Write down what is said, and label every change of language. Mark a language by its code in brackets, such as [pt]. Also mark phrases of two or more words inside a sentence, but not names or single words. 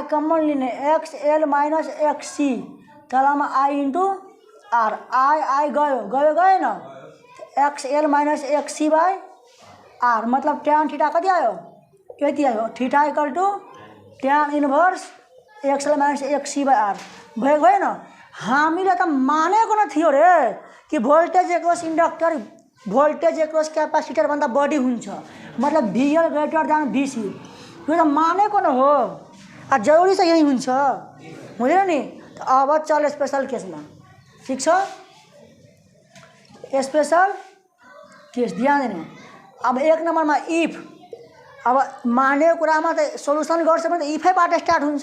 [ne] कमन लिने [en] XL minus XC [ne] तलमा [en] I into R [ne] I गएन [en] XL minus XC by R [ne] मतलब [en] tan theta [ne] कति आयो यति आयो [en] theta equal to tan inverse XL minus XC by R [ne] भएन हामीले त मानेको न थियो रे कि [en] voltage across inductor voltage across capacitor [ne] भन्दा बढी हुन्छ मतलब [en] VL greater than VC [ne] यो त मानेको न हो आ जरुरी चाहिँ यही हुन्छ हुँदैन नि अब चल स्पेशल केसमा ठीक छ [en] special case [ne] ध्यान दिनु अब एक नम्बरमा इफ अब माने कुरामा त सोल्युसन गर्छ भने त इफैबाट स्टार्ट हुन्छ।